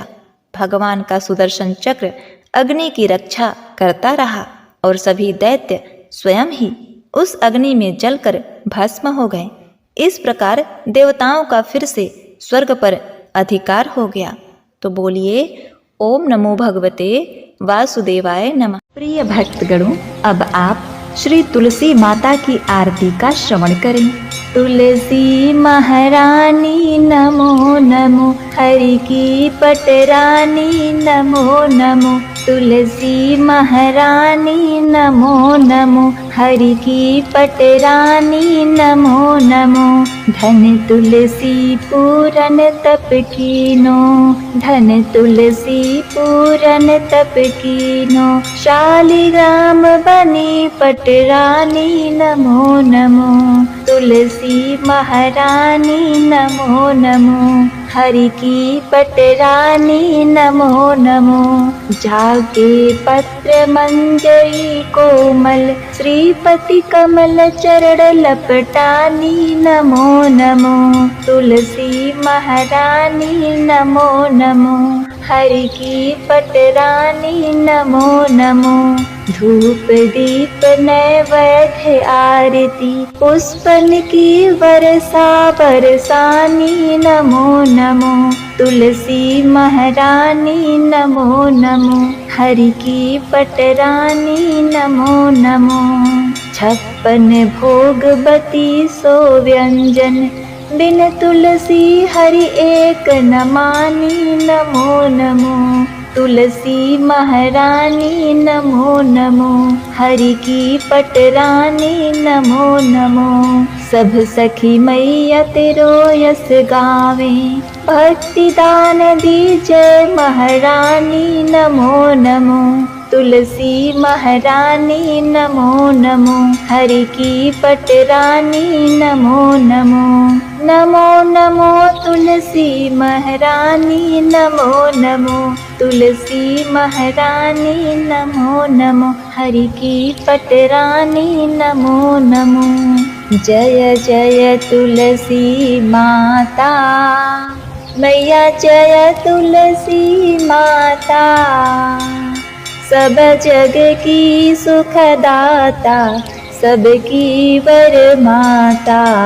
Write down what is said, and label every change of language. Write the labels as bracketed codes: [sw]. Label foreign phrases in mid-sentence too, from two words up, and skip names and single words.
[hi] भगवान का सुदर्शन चक्र अग्नि की रक्षा करता रहा और सभी दैत्य स्वयं ही उस अग्नि में जलकर भस्म हो गए। इस प्रकार देवताओं का फिर से स्वर्ग पर अधिकार हो गया। तो बोलिए [sa] ओम नमो भगवते वासुदेवाय नमः। [hi] प्रिय भक्तगणों, अब आप श्री तुलसी माता की आरती का श्रवण करें। तुलसी महारानी नमो नमो, हरि की पटरानी नमो नमो, तुलसी महारानी नमो नमो, हरि की पटरानी नमो नमो। धन तुलसी पूरन तप कीनो, धन तुलसी पूरन तप कीनो। शालिग्राम बनी पटरानी नमो नमो, तुलसी महारानी नमो नमो, हरि की पटरानी नमो नमो। जाके पत्र मंजरी कोमल, श्रीपति कमल चरण लपटानी नमो नमो, तुलसी महारानी नमो नमो, हरि की पटरानी नमो नमो। धूप दीप नैवेद्य आरती, पुष्पन की वर्षा बरसानी नमो नमो, तुलसी महारानी नमो नमो, हरि की पटरानी नमो नमो। 56 भोगवती सो व्यंजन, बिन तुलसी हरि एक न मानी नमो नमो, तुलसी महारानी नमो नमो, हरि की पटरानी नमो नमो। सब सखी मैया तेरो यस गावे, भक्ति दान दीजै महारानी नमो नमो, तुलसी महारानी नमो नमो, हरि की पटरानी नमो नमो। नमो नमो तुलसी महारानी नमो नमो, तुलसी महारानी नमो नमो, हरि की पटरानी नमो नमो। जय जय तुलसी माता, मैया जय तुलसी माता। सब जग की सुखदाता, सबकी वर माता।